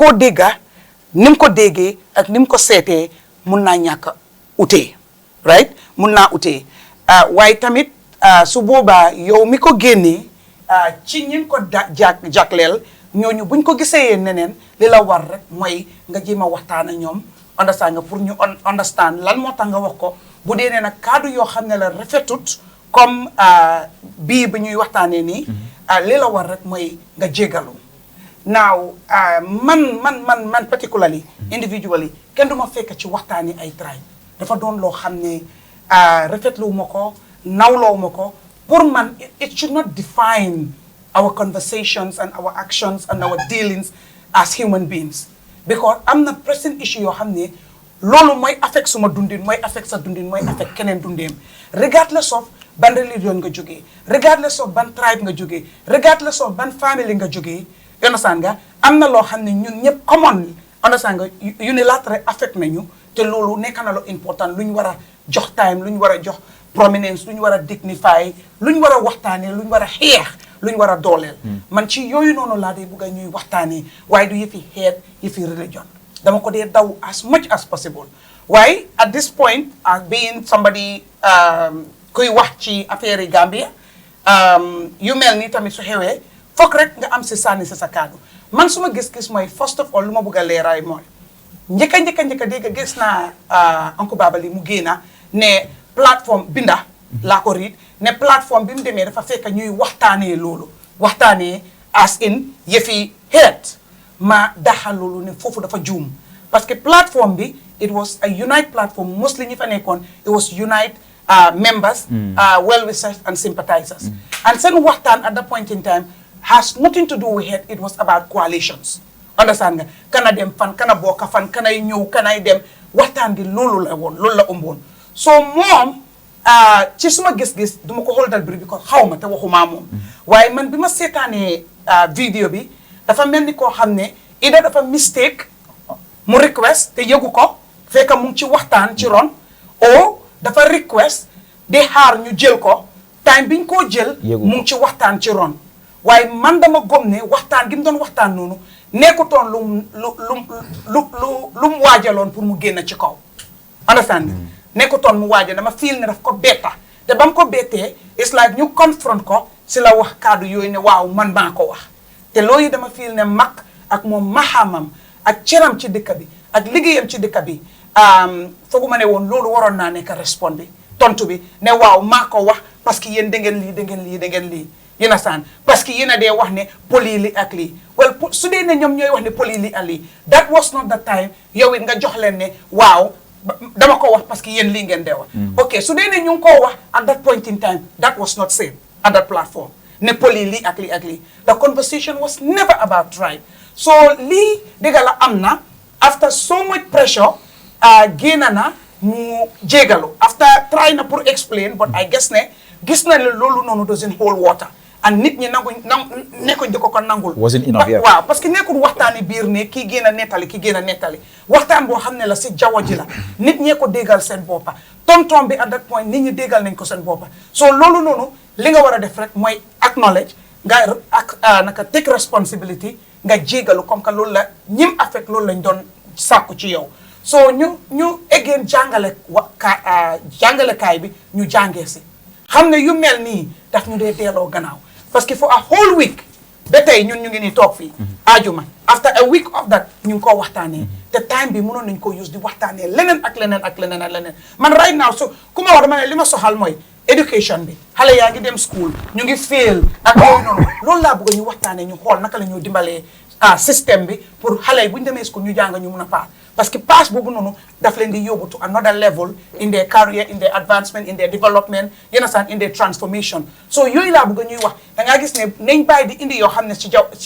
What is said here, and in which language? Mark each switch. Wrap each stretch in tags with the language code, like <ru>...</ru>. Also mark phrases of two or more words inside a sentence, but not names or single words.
<wo>ko dégga ni mu ko déggee ak ni mu ko seetee mun naa ñàkk utee right mun naa utee waaye tamit su boobaa yow mi ko génnee ci ñin ko jagleel ñooñu buñ ko gisee neneen li la war rek mooy nga jéem a waxtaan ak ñoom understand nga pour ñu understand lan moo tax nga wax ko bu dee nee nag kaddu yoo xam ne la rafetut comme bii bi ñuy waxtaanee nii li la war rek mooy nga jégalu now man</wo> <en>particularly individually</en> <wo>kenn du ma fekk ci waxtaani ay tribe dafa doon loo xam ne rafetlu ma ko nawloo ma ko pour man</wo> <en>it should not define our conversations and our actions and our dealings as human beings</en> <wo>because am na</wo> <en>present issue</en> <wo>yoo xam ne loolu mooy affect suma dundin mooy affect sa dundin mooy affect keneen dundeem</wo> <en>regardless of</en> <wo>ban religion nga jógee</wo> <en>regardless of</en> <wo>ban tribe nga jógee</wo> <en>regardless of</en> <wo>ban family nga jógee understand nga am na loo xam ne ñun ñëpp</wo> <en>common understand</en> <wo>nga</wo> <en>unilateral affect</en> <wo>nañu te loolu nekk na lu important lu ñu war a jox time lu ñu war a jox prominence lu ñu war a dignify lu ñu war a waxtaanee lu ñu war a xeex lu ñu war a dooleel man ci yooyu noonu laa dee bugg a ñuy waxtaanee waaye du yëfi xeet yëfi religion dama ko dee daw as</wo> <en>much as possible</en> <wo>waaye</wo> <en>at this point being somebody</en> <wo>kuy wax ci affaire yi Gambia yu mel ni tamit su xewee foog rek nga am si sànni si sa kaddu man suma gis-gis mooy</wo> <en>first of all</en> <wo>lu ma bëgg a leeraay mooy njëkka dégg gis naa Uncle Babali mu génna ne plateforme binda laa ko riit ne plateforme bi mu demee dafa fekk ñuy waxtaanee loolu waxtaanee</wo> <en>as in</en> <wo>yëfi xeet ma daxal loolu ne foofu dafa juum</wo> <fr>parce que</fr> <wo>plateforme bi</wo> <en>it was a unite platform mostly</en> <wo>ñi fa nekkoon</wo> <en>it was unite members well-wishers and sympathizers and</en> <wo>seen waxtaan</wo> <en>at that point in time has nothing to do with it. It was about coalitions.</en> <wo>Understand nga? Kana dem fan, kana boka fan, kana ñëw, kana dem waxtaan gi loolu la woon, loolu la ëmboon. So moom ci suma gis-gis duma ko xool dal biri bi ko xawma te waxuma moom. Waaye man bi ma seetaanee vidéo bi dafa mel ni koo xam ne ida dafa mistake mu request te yëgu ko fekk mu ngi ci waxtaan ci ron o dafa request di xaar ñu jël ko time biñ koo jël mu ngi ci waxtaan ci ron waaye man dama gom ne waxtaan gi mu doon waxtaan noonu nekkutoon lu mu waajaloon pour mu génn ci kaw understand nekkutoon mu waajal dama feel ne daf ko betta te ba mu ko bettee</wo> <en>it's like</en> <wo>ñu confront ko si la wax kaddu yooyu ne waaw man maa ko wax te loolu dama feel ne mag ak moom maxamam ak cëram ci dëkk bi ak liggéeyam ci dëkk bi fooguma ne woon loolu waroon naa nekk respond bi tontu bi ne waaw maa ko wax</wo> <fr>parce que</fr> <wo>yéen da ngeen lii yéen a saan</wo> <fr>parce que</fr> <wo>yéen a dee wax ne poli li ak lii well su dee ne ñoom ñooy wax ne poli li ak lii</wo> <en>that was not the time</en> <wo>yow it nga jox leen ne waaw dama ko wax</wo> <fr>parce que</fr> <wo>yéen lii ngeen dee wax ok su dee ne ñu ngi koo wax</wo> <en>at that point in time that was not said at that platform</en> <wo>ne poli lii ak lii</wo> <en>the conversation was never about tribe</en> <wo>so lii dëgg la am na</wo> <en>after so much pressure</en> <wo>génn na mu jégalu after try na pour explain</wo> <en>but I guess</en> <wo>ne gis na ne loolu noonu</wo> <en>doesn't hold water and</en> <wo>nit ñi nekkuñ di ko nangul</wo> <en>wasn't enough</en> <wo>waaw parce que nekkul waxtaani biir ne kii génn a nettali waxtaan boo xam ne la si jaww ji la nit ñee ko déggal seen boppa tonton bi</wo> <en>at that point</en> <wo>nit ñi déggal nañ ko seen boppa so loolu noonu li nga war a def rek mooy acknowledge nga naka</wo> <en>take responsibility</en> <wo>nga jégalu</wo> <fr>comme que</fr> <wo>loolu la ñim affect loolu lañ doon sàkku ci yow so ñu again jàngalekaay bi ñu jàngee si xam ne yu mel nii daf ñu dee delloo gannaaw parce que</wo> <en>for a whole week</en> <wo>ba tey ñun ñu ngi nii toog fii ajuma</wo> <en>after a week of that</en> <wo>ñu ngi koo waxtaanee te time bi mënoon nañ ko use di waxtaanee leneen ak leneen man</wo> <en>right now</en> <wo>so ku ma wax dama ne li ma soxal mooy education bi xale yaa ngi dem school ñu ngi fail ak yooyu noonu loolu laa bëgg ñu waxtaanee ñu xool naka la ñu dimbalee système bi pour xale yi bu ñu demee school ñu jàng ñu mun a paas parce que pass boobu noonu daf leen di yóbbu</wo> <en>to another level in their career in their advancement in their development you understand in their transformation</en> <wo>so yooyu laa bëgg ñuy wax da ngaa gis ne nañ bàyyi di indi yoo xam ne ci</wo>